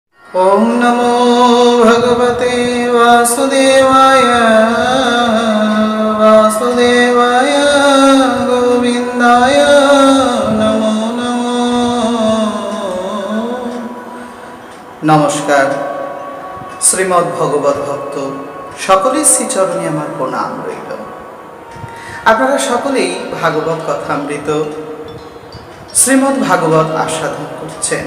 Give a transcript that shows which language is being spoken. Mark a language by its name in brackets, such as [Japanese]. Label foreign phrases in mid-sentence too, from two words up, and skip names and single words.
[Sanskrit] ओम नमो भगवते वासुदेवाय वासुदेवाय गोविंदाय नमो नमो। नमस्कार। [Bangla] শ্রীমদ্ ভগবত ভক্ত সকলের শ্রীচরণে আমার প্রণাম রইল। আপনারা সকলেই ভাগবত কথামৃত শ্রীমদ্ ভাগবত আস্বাদন করছেন।